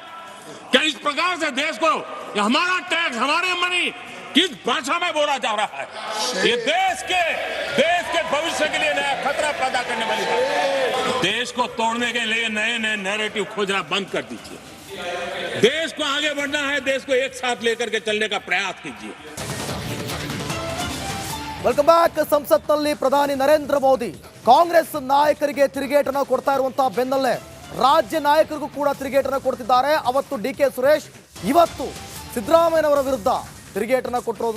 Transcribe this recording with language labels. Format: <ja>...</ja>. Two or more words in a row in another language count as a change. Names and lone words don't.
<hi>क्या इस प्रकार से देश को हमारा टैक्स, हमारे मनी किस भाषा में बोला जा रहा है? ये देश के भविष्य के लिए नया खतरा पैदा करने वाली बात. देश को तोड़ने के लिए नए नए नैरेटिव खोजना बंद कर दीजिए. देश को आगे बढ़ना है, देश को एक साथ लेकर के चलने का प्रयास कीजिए.</hi> <en>welcome back.</en> <kn>ಸಂಸತ್ನಲ್ಲಿ ಪ್ರಧಾನಿ ನರೇಂದ್ರ ಮೋದಿ ಕಾಂಗ್ರೆಸ್ ನಾಯಕರಿಗೆ ತಿರುಗೇಟನ್ನು ಕೊಡ್ತಾ ಇರುವಂತಹ ಬೆನ್ನಲ್ಲೇ ರಾಜ್ಯ ನಾಯಕರಿಗೂ ಕೂಡ ತಿರುಗೇಟನ್ನು ಕೊಡ್ತಿದ್ದಾರೆ. ಅವತ್ತು ಡಿ.ಕೆ. ಸುರೇಶ್, ಇವತ್ತು ಸಿದ್ದರಾಮಯ್ಯನವರ ವಿರುದ್ಧ ತಿರುಗೇಟನ್ನು ಕೊಟ್ಟಿರೋದು.</kn>